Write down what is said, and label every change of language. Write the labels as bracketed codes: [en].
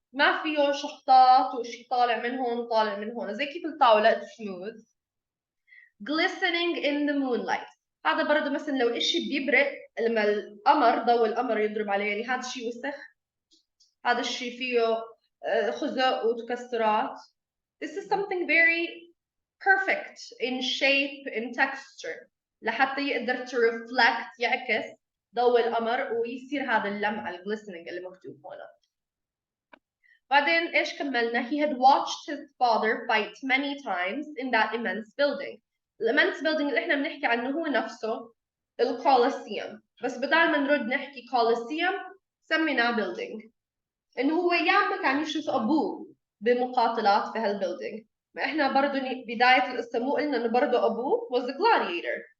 [ar] ما فيه شحطات وشي طالع من هون وطالع من هون زي كيف الطاولة smooth. [en] Glistening in the moonlight. [ar] هذا برضه مثلا لو إشي بيبرق لما القمر ضوء القمر يضرب عليه يعني هذا الشيء وسخ. هذا الشيء فيه خزق وتكسرات. [en] This is something very perfect in shape in texture [ar] لحتى يقدر [en] to reflect [ar] يعكس ضوء القمر ويصير هذا اللمعة [en] glistening [ar] اللي مكتوب هنا. بعدين إيش كملنا؟ [en] He had watched his father fight many times in that immense building. [ar] الامنس building اللي احنا بنحكي عنه هو نفسه الكولوسيوم بس بدل ما نرد نحكي كولوسيوم سميناه building انه هو ياما كان يشوف ابوه بمقاتلات في هالبيلدينج ما احنا برضه بدايه القصه مو قلنا انه برضه ابوه [en] was a gladiator.